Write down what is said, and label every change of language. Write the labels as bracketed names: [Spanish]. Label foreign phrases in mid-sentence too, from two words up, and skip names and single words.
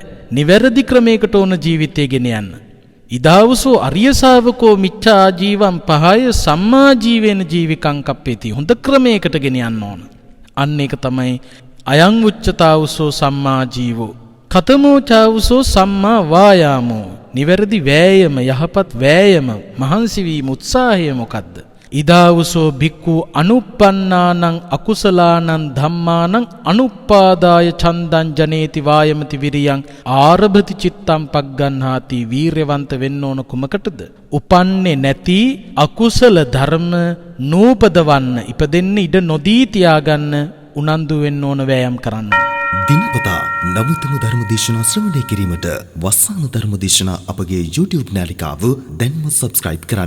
[Sinhala] නිවැරදි ක්‍රමයකට ඕන ජීවිතය ගෙන යන්න. [Pali] ඉදාවසෝ අරිය ශාවකෝ මිච්ඡා ජීවම් පහය සම්මා ජීවේන ජීවිකං කප්පේති. [Sinhala] හොඳ ක්‍රමයකට ගෙන යන්න ඕන. අන්න ඒක තමයි [Pali] අයං උච්චතාවසෝ සම්මා ජීවෝ කතමෝ චාවසෝ සම්මා වායාමෝ. [Sinhala] නිවැරදි වෑයම, යහපත් වෑයම, මහන්සි වීම, උත්සාහය මොකද්ද? [Pali] ඉදාවසෝ භික්ඛු අනුප්පන්නානං අකුසලානං ධම්මානං අනුප්පාදාය ඡන්දං ජනේති වායමති විරියං ආරභති චිත්තං පග්ගන්හාති. [Sinhala] වීරයවන්ත වෙන්න ඕන කුමකටද? උපන්නේ නැති අකුසල ධර්ම නූපදවන්න, ඉපදෙන්න ඉඩ නොදී තියාගන්න උනන්දු වෙන්න ඕන, වෑයම් කරන්න. දිනපතා නවතම ධර්ම දේශනා ශ්‍රවණය කිරීමට වස්සාන ධර්ම දේශනා අපගේ YouTube නාලිකාව දැන්ම subscribe කරන්න.